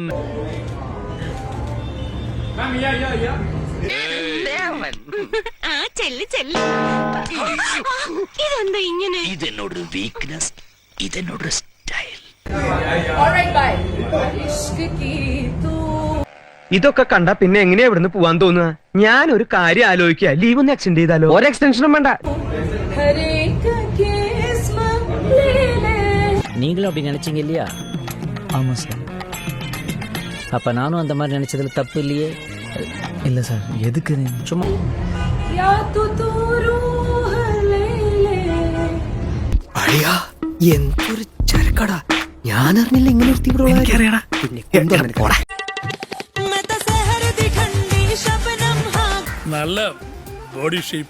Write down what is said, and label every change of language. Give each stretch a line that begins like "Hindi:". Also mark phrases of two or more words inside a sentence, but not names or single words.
Malayalam: ഇതെന്നോടൊരു വീക്ക്നെസ്, ഇതെന്നോടൊരു സ്റ്റൈൽ. ഇതൊക്കെ കണ്ട പിന്നെ എങ്ങനെയാ ഇവിടുന്ന് പോവാൻ തോന്നുക? ഞാൻ ഒരു കാര്യം ആലോചിക്കുക, ലീവ് ഒന്ന് എക്സ്റ്റെൻഡ് ചെയ്താലോ? ഒരു എക്സ്റ്റൻഷനും വേണ്ട.
Tamil: நீங்களும் அப்படி நினைச்சீங்க இல்லையா? ஆமாம் சார். அப்போ நானும் அந்த மாதிரி நினைச்சதில் தப்பு இல்லையே? இல்லை சார். எதுக்கு சும்மா
Malayalam: അളിയാ എന്തൊരു ചരക്കടാ. ഞാൻ അറിഞ്ഞില്ല ഇങ്ങനെ ഒരു തീവ്രവാദിയാടാ. നല്ല
English: body shape.